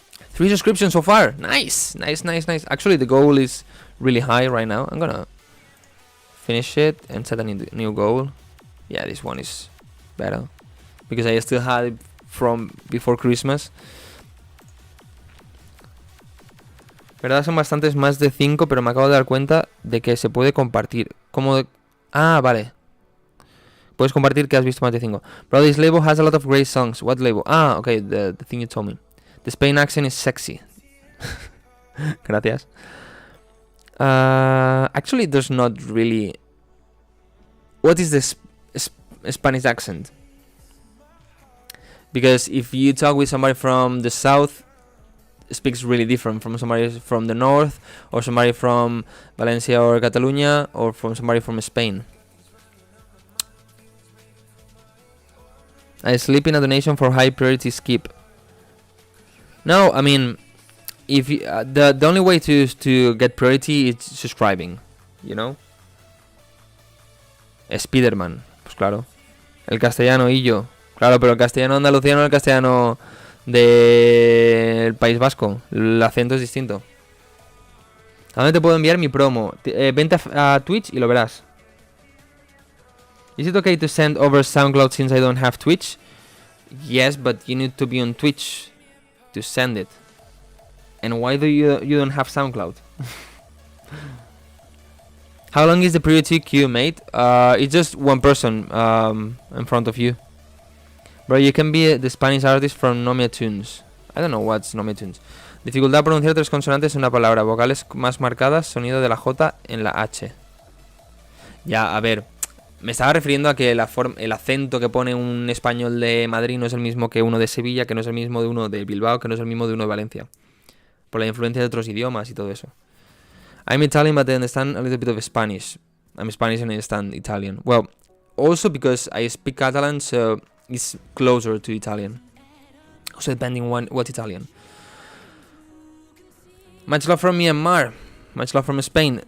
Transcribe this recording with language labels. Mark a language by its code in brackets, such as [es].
[en] 3 subscriptions so far. Nice. Actually, the goal is really high right now. I'm gonna finish it and set a new goal. Yeah, this one is better because I still had it from before Christmas. [es] ¿Verdad? Son bastantes, más de 5, pero me acabo de dar cuenta de que se puede compartir. Ah, vale. Puedes compartir que has visto más de 5. [en] Bro, this label has a lot of great songs. What label? Ah, okay, the thing you told me. The Spain accent is sexy. Gracias. Actually, there's not really... What is the Spanish accent? Because if you talk with somebody from the south, it speaks really different from somebody from the north, or somebody from Valencia or Catalunya, or from somebody from Spain. I sleep in a donation for high priority skip. No, I mean, if you, the only way to get priority is subscribing, you know. [es] Spiderman, pues claro. El castellano y yo, claro, pero el castellano andaluciano, el castellano del País Vasco, el acento es distinto. ¿A dónde te puedo enviar mi promo? Vente a Twitch y lo verás. [en] Is it okay to send over SoundCloud since I don't have Twitch? Yes, but you need to be on Twitch to send it. And why do you don't have SoundCloud? How long is the priority queue, mate? It's just one person in front of you. Bro, you can be the Spanish artist from Nomia Tunes. I don't know what's Nomia Tunes. [es] Dificultad pronunciar 3 consonantes en una palabra. Vocales más marcadas, sonido de la J en la H. Ya, a ver. Me estaba refiriendo a que el acento que pone un español de Madrid no es el mismo que uno de Sevilla, que no es el mismo de uno de Bilbao, que no es el mismo de uno de Valencia. Por la influencia de otros idiomas y todo eso. [en] I'm Italian, but I understand a little bit of Spanish. I'm Spanish and I understand Italian. Well, also because I speak Catalan, so is closer to Italian. Also depending what Italian. Much love from Myanmar. Much love from Spain.